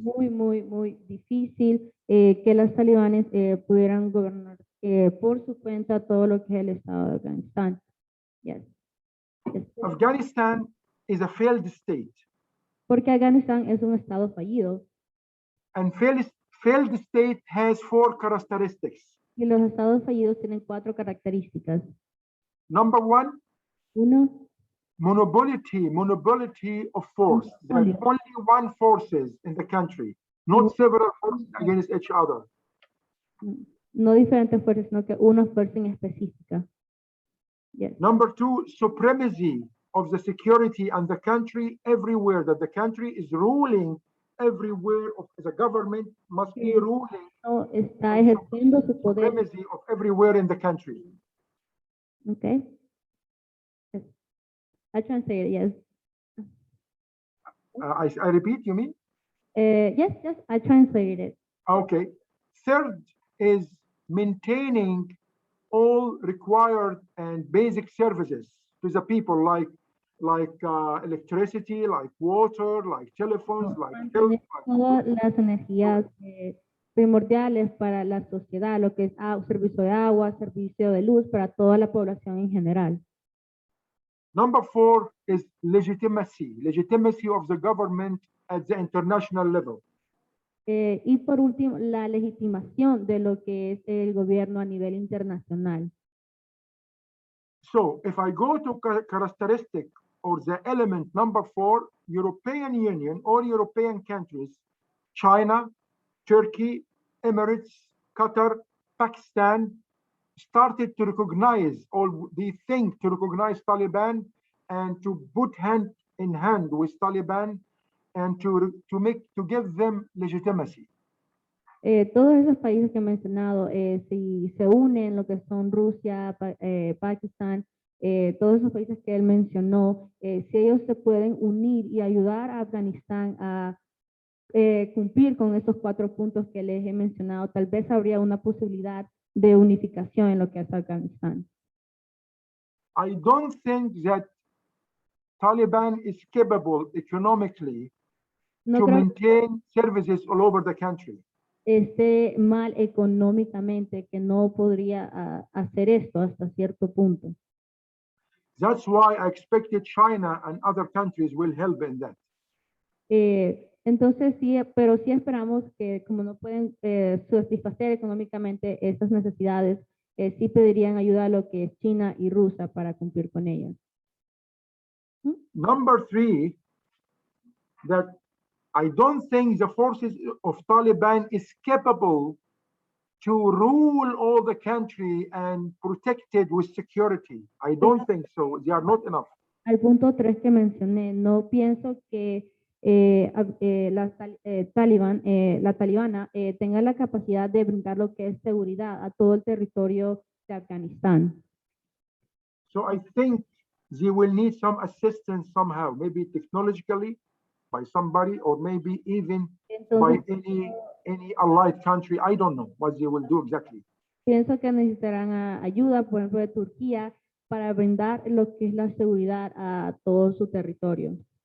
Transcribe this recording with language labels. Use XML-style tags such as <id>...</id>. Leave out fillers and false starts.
<es>muy difícil que los talibanes pudieran gobernar por su cuenta todo lo que es el estado de Afganistán.</es> <en>Yes. Afghanistan is a failed state.</en> <es>Porque Afganistán es un estado fallido.</es> <en>And failed state has 4 characteristics.</en> <es>Y los estados fallidos tienen 4 características.</es> <en>Number 1.</en> <es>Uno.</es> <en>Monopoly of force. There's only one forces in the country, not several forces against each other.</en> <es>No diferentes fuerzas, sino que una fuerza en específica.</es> <en>Yes. Number 2, supremacy of the security and the country everywhere, that the country is ruling everywhere, the government must be ruling.</en> <es>Está ejerciendo su poder.</es> <en>Supremacy of everywhere in the country. Okay. Yes. I translate, yes. I repeat, you mean? Yes, I translated it. Okay. Third is maintaining all required and basic services to the people, like electricity, like water, like telephones, like health.</en> <es>Todas las energías primordiales para la sociedad, lo que es servicio de agua, servicio de luz para toda la población en general.</es> <en>Number 4 is legitimacy of the government at the international level.</en> <es>Y por último, la legitimación de lo que es el gobierno a nivel internacional.</es> <en>So, if I go to characteristic or the element number 4, European Union or European countries, China, Turkey, Emirates, Qatar, Pakistan, started to recognize, or they think to recognize Taliban and to put hand in hand with Taliban and to give them legitimacy.</en> <es>Todos esos países que he mencionado, si se unen lo que son Rusia, Pakistán, todos esos países que él mencionó, si ellos se pueden unir y ayudar a Afganistán a cumplir con esos 4 puntos que les he mencionado, tal vez habría una posibilidad de unificación en lo que es Afganistán.</es> <en>I don't think that Taliban is capable economically to maintain services all over the country.</en> <es>esté mal económicamente, que no podría hacer esto hasta cierto punto.</es> <en>That's why I expected China and other countries will help in that.</en> <es>Entonces sí, pero sí esperamos que como no pueden satisfacer económicamente estas necesidades, sí pedirían ayuda a lo que es China y Rusia para cumplir con ellas.</es> <en>Number three, that I don't think the forces of Taliban is capable to rule all the country and protect it with security. I don't think so. They are not enough.</en> <es>Al punto 3 que mencioné, no pienso que la talibana tenga la capacidad de brindar lo que es seguridad a todo el territorio de Afganistán.</es> <en>So I think they will need some assistance somehow, maybe technologically by somebody, or maybe even by</en> <es>Entonces,</es> <en>any allied country. I don't know what they will do exactly.</en> <es>pienso que necesitarán ayuda, por ejemplo, de Turquía para brindar lo que es la seguridad a todo su territorio.</es>